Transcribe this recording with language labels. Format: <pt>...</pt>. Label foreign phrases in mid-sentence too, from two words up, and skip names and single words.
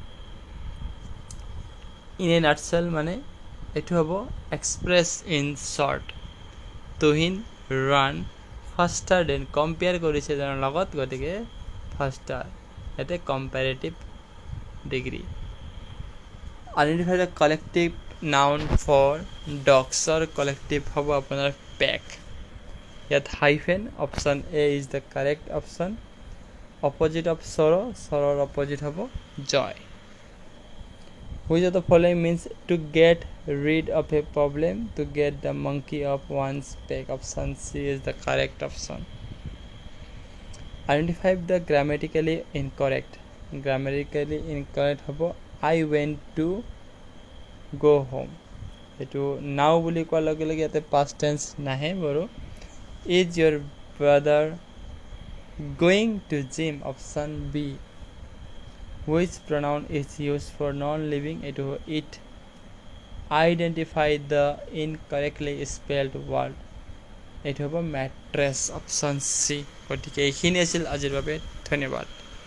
<en>in a nutshell</en> <as>মানে এটো হ'ব</as> <en>express in short তুহিন run faster than compare</en> <as>কৰিছে জানৰ লগত গতিকে</as> <en>faster এতে comparative degree identify the collective noun for dogs or collective</en> <as>হ'ব আপোনাৰ</as> <en>pack ইয়াত hyphen option A is the correct option opposite of sorrow opposite হ'ব joy which of the following means to get rid of a problem to get the monkey off one's back option C is the correct option identify the grammatically incorrect hobo I went to go home etu now</en> <as>বুলি কোৱা লাগে লাগে এতে</as> <en>past tense</en> <as>নহয় বৰু</as> <en>is your brother going to gym option B which pronoun is used for non-living etu it identify the incorrectly spelled word</en> <as>এটো হ'ব</as> <en>mattress option C</en> <as>গতিকে এইখিনি আছিল আজিৰ বাবে ধন্যবাদ</as>